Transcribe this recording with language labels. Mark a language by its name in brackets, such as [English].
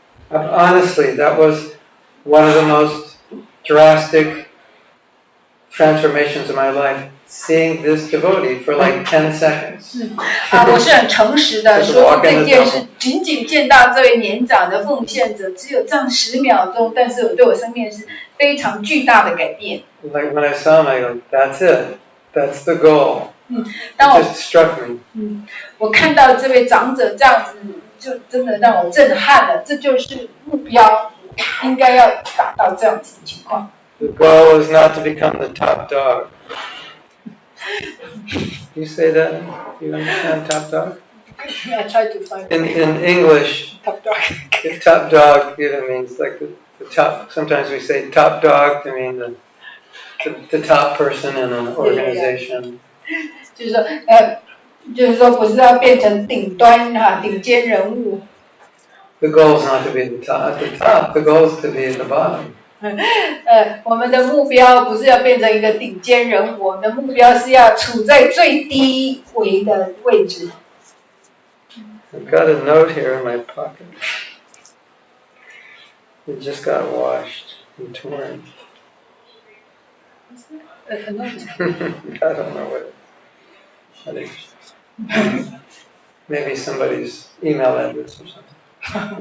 [English] Honestly, that was one of the most drastic transformations of my life. Seeing this devotee for like 10 seconds. [Chinese] 我是很诚实的说这件事，仅仅见到这位年长的奉献者，只有这样10秒钟，但是对我生命是非常巨大的改变。 [English] Like when I saw him, I go, "That's it. That's the goal." It [Chinese] 当我 [English] just struck me. [Chinese] 我看到这位长者这样子，就真的让我震撼了。这就是目标，应该要达到这样子的情况。 [English] The goal is not to become the top dog. You say that? You understand top dog? I try to find In English, top dog. top dog even means like the top. Sometimes we say top dog to mean the top person in an organization. [Chinese] 就是说不是要变成顶端顶尖人物。 [English] The goal is not to be at the top. The goal is to be at the bottom. [Chinese] 我们的目标不是要变成一个顶尖人物，我们的目标是要处在最低微的位置。 [English] I've got a note here in my pocket. It just got washed and torn. I don't know what it is. Maybe somebody's email address or something.